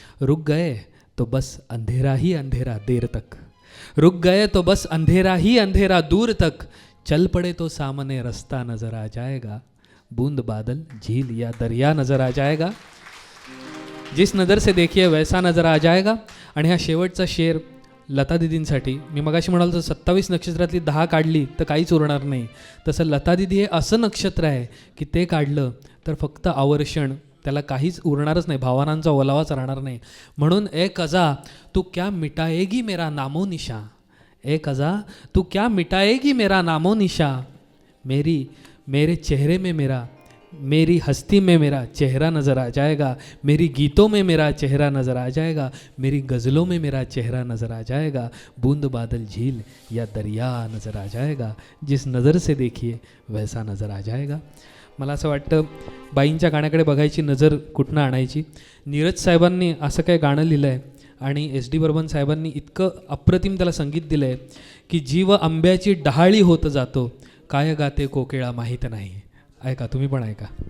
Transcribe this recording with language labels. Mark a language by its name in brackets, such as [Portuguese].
[Hindi] रुक गए तो बस अंधेरा ही अंधेरा देर तक, रुक गए तो बस अंधेरा ही अंधेरा दूर तक, चल पड़े तो सामने रास्ता नज़र आ जाएगा. बूंद बादल झील या दरिया नज़र आ जाएगा, जिस नज़र से देखिए वैसा नज़र आ जाएगा. [Marathi] आणि हा शेवटचा शेर लता दिदींसाठी. मी मगाशी म्हणालो तर 27 नक्षत्रातली 10 काढली तर काहीच उरणार नाही, तसं लता दिदी हे असं नक्षत्र आहे की ते काढलं तर फक्त आवर्षण, त्याला काहीच उरणारच नाही, भावनांचा ओलावाच राहणार नाही. म्हणून [Hindi] ए कजा तू क्या मिटाएगी मेरा नामो निशा, ए कजा तू क्या मिटाएगी मेरा नामो निशा, मेरे चेहरे में मेरा, मेरी हस्ती में मेरा चेहरा नज़र आ जाएगा, मेरी गीतों में मेरा चेहरा नज़र आ जाएगा, मेरी गज़लों में मेरा चेहरा नज़र आ जाएगा. बूंद बादल झील या दरिया नज़र आ जाएगा, जिस नज़र से देखिए वैसा नज़र आ जाएगा. [Marathi] मला असं वाटतं बाईंच्या गाण्याकडे बघायची नजर कुठनं आणायची. नीरज साहेबांनी असं काय गाणं लिहिलं आहे आणि SD बर्मन साहेबांनी इतकं अप्रतिम त्याला संगीत दिलं आहे की जीव आंब्याची डहाळी होत जातो, काय गाते कोकिळा माहीत नाही. ऐका, तुम्ही पण ऐका.